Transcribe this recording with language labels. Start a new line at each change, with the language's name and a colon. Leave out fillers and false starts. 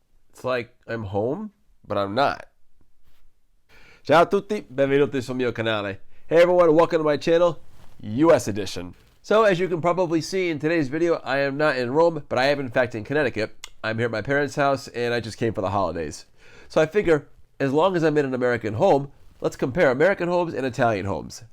English: It's like I'm home, but I'm not.
Italian: Ciao a tutti, benvenuti sul mio canale.
English: Hey everyone, welcome to my channel, US edition. So as you can probably see in today's video, I am not in Rome, but I am in fact in Connecticut. I'm here at my parents' house and I just came for the holidays. So I figure, as long as I'm in an American home, let's compare American homes and Italian homes.